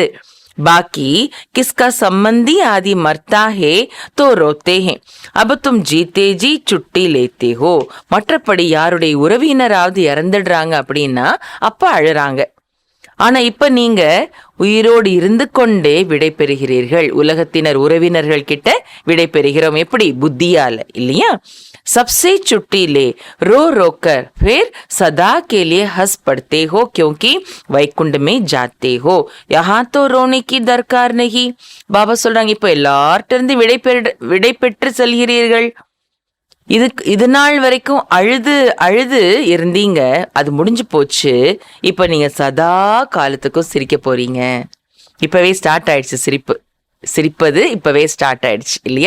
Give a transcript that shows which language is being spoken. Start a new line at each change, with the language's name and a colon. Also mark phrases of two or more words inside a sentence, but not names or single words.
Hindi: बाकी किसका संबंधी आदि मरता है तो रोते हैं, अब तुम जीते जी छुट्टी लेते हो.
Tamil: மற்றபடி யாருடைய உறவினராவது இறந்துடுறாங்க அப்படின்னா அப்ப அழுறாங்க. ஆனா இப்ப நீங்க உயிரோடு இருந்து கொண்டே விடை பெறுகிறீர்கள். உலகத்தினர் உறவினர்கள் கிட்ட விடை பெறுகிறோம். எப்படி? புத்தியால இல்லையா?
Hindi: सबसे छुट्टी ले रो रो कर फिर सदा के लिए हंस पड़ते हो, क्योंकि வைகுண்ட में जाते हो, यहाँ तो रोने की दरकार नहीं.
Tamil: பாபா சொல்றாங்க, இப்ப எல்லார்ட்ட இருந்து விடை பெற்று செல்கிறீர்கள். இது நாள் வரைக்கும் அழுது அழுது இருந்தீங்க, அது முடிஞ்சு போச்சு. இப்ப நீங்க சதா காலத்துக்கும் சிரிக்க போறீங்க. இப்பவே ஸ்டார்ட் ஆயிடுச்சு சிரிப்பது இப்பவே ஸ்டார்ட் ஆயிடுச்சு இல்லையா?